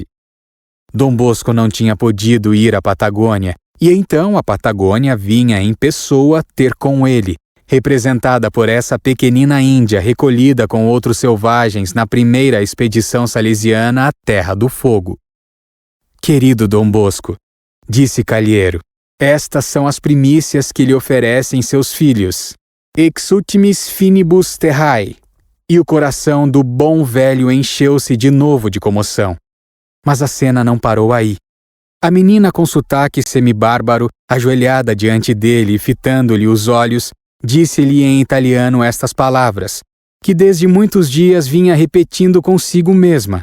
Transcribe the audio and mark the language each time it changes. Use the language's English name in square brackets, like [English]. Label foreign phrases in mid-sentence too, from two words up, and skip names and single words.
[Portuguese] Dom Bosco não tinha podido ir à Patagônia, e então a Patagônia vinha em pessoa ter com ele, representada por essa pequenina Índia recolhida com outros selvagens na primeira expedição salesiana à Terra do Fogo. Querido Dom Bosco, disse Calheiro, estas são as primícias que lhe oferecem seus filhos. [Latin] Ex ultimis finibus terrae. [Portuguese] E o coração do bom velho encheu-se de novo de comoção. Mas a cena não parou aí. A menina com sotaque semibárbaro, ajoelhada diante dele e fitando-lhe os olhos, disse-lhe em italiano estas palavras, que desde muitos dias vinha repetindo consigo mesma.